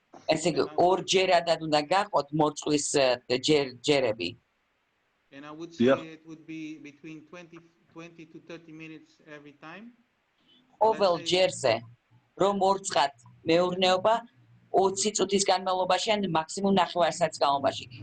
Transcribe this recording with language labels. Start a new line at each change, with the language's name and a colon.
Georgian: ესე იგი, ორჯერადად უნდა გაყოთ მორწყვის ჯერები.
English: And I would say it would be between 20 to 30 minutes every time.
Georgian: ყოველ ჯერზე რომ მორწყათ მეურნეობა 20 წუთის განმავლობაში ან მაქსიმუმ 9 საათის განმავლობაში.